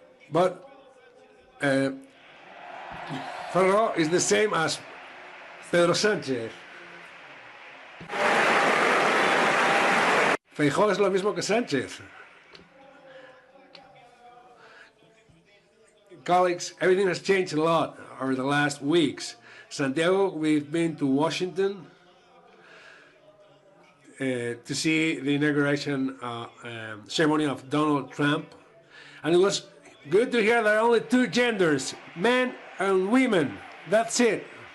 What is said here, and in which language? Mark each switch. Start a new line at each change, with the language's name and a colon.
English: But Feijóo is the same as Pedro Sánchez.
Spanish: Feijóo es lo mismo que Sánchez.
English: Colleagues, everything has changed a lot over the last weeks. Santiago, we've been to Washington to see the inauguration ceremony of Donald Trump, and it was good to hear there are only two genders, men and women. That's it.